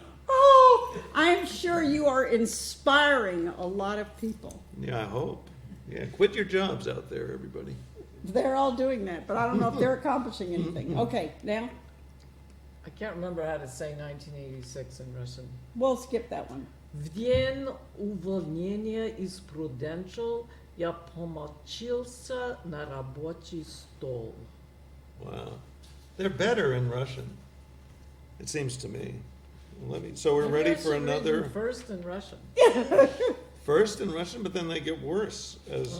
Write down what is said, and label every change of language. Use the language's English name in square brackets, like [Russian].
[English] Oh, I'm sure you are inspiring a lot of people. Yeah, I hope. Yeah, quit your jobs out there, everybody. They're all doing that, but I don't know if they're accomplishing anything. Okay, now, I can't remember how to say 1986 in Russian. we'll skip that one. [Russian] В день увольнения из Prudential я помочился на рабочий стол. [English] Wow. They're better in Russian, it seems to me. So we're ready for another First in Russian. first in Russian, but then they get worse as.